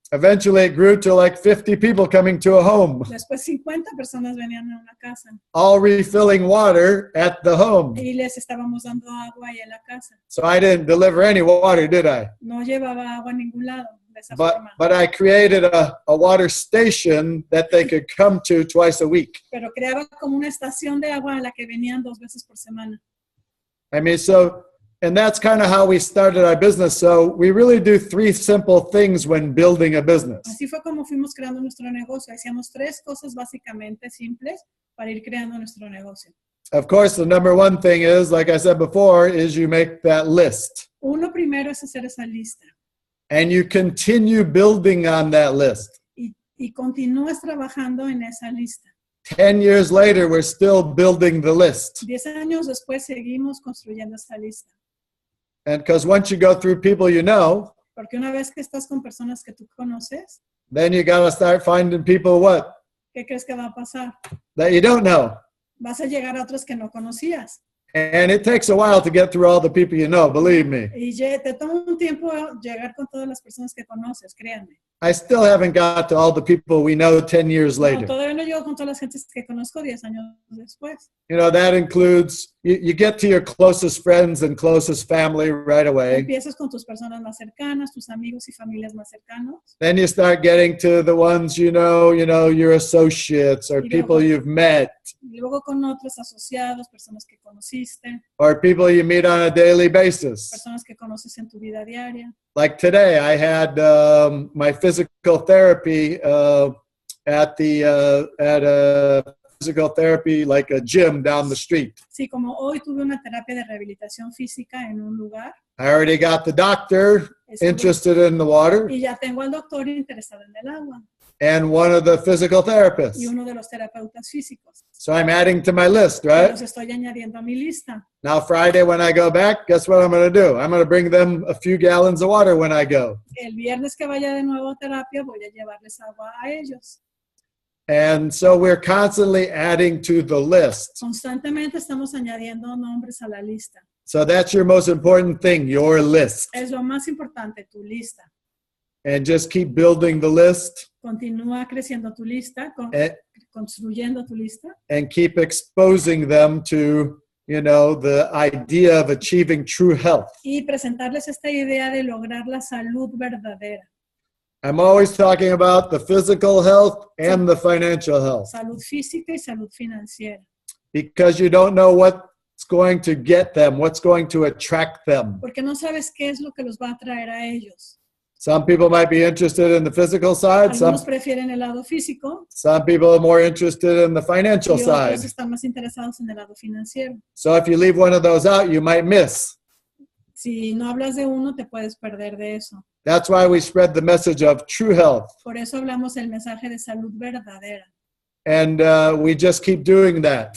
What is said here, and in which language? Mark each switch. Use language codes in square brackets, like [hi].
[en] Eventually, it grew to like 50 people coming to a home, [es] Después 50 personas venían a una casa. [en] all refilling water at the home. [es] Y les estábamos dando agua ahí en la casa. [en] So I didn't deliver any water, did I? [es] No llevaba agua a ningún lado de esa forma. [en] But I created a water station that they could come to twice a week. [es] Pero creaba como una estación de agua a la que venían 2 veces por semana. [en] I mean, and that's kind of how we started our business. So we really do 3 simple things when building a business. [es] Así fue como fuimos creando nuestro negocio. Hacíamos 3 cosas básicamente simples para ir creando nuestro negocio. [en] Of course, the number one thing is, like I said before, is you make that list. [es] Uno primero es hacer esa lista. [en] And you continue building on that list. [es] Y continúas trabajando en esa lista. [en] 10 years later, we're still building the list. [es] 10 años después seguimos construyendo esa lista. [en] And because once you go through people you know, [es] Porque una vez que estás con personas que tú conoces, [en] then you got to start finding people what? [es] ¿qué crees que va a pasar? [en] That you don't know. [es] Vas a llegar a otros que no conocías. [en] And it takes a while to get through all the people you know, believe me. [es] Y te toma un tiempo llegar con todas las personas que conoces, créanme. [en] I still haven't got to all the people we know 10 years [es] No, [en] later. [es] todavía no llego con todas las gentes que conozco 10 años después. [en] You know, that includes, you get to your closest friends and closest family right away. [es] Empiezas con tus personas más cercanas, tus amigos y familias más cercanos. [en] Then you start getting to the ones you know, your associates or people you've met [es] Y luego con otros asociados, personas que conociste, [en] or people you meet on a daily basis. [es] personas que conoces en tu vida diaria. [en] Like today, I had my physical therapy at a physical therapy like a gym down the street. [es] Sí, como hoy tuve una terapia de rehabilitación física en un lugar. [en] I already got the doctor interested in the water [es] Y ya tengo al doctor interesado en el agua. [en] and one of the physical therapists. [es] Y uno de los terapeutas físicos. [en] So I'm adding to my list, [es] Y [en] right? [es] los estoy añadiendo a mi lista. [en] Now Friday when I go back, guess what I'm going to do? I'm going to bring them a few gallons of water when I go. [es] El viernes que vaya de nuevo a terapia voy a llevarles agua a ellos. [en] And so we're constantly adding to the list. [es] Constantemente estamos añadiendo nombres a la lista. [en] So that's your most important thing, your list. [es] Es lo más importante, tu lista. [en] And just keep building the list [es] Continúa creciendo tu lista, construyendo tu lista. [en] and keep exposing them to, you know, the idea of achieving true health. [es] Y presentarles esta idea de lograr la salud verdadera. [en] I'm always talking about the physical health and the financial health [es] Salud física y salud financiera. [en] because you don't know what's going to get them, what's going to attract them. [es] Porque no sabes qué es lo que los va a atraer a ellos. [en] Some people might be interested in the physical side. [es] Algunos prefieren el lado físico [en] Some people are more interested in the financial [es] y [en] side. [es] otros están más interesados en el lado financiero. [en] So if you leave one of those out, you might miss. [es] Si no hablas de uno, te puedes perder de eso. [en] That's why we spread the message of true health. [es] Por eso hablamos el mensaje de salud verdadera. [en] And we just keep doing that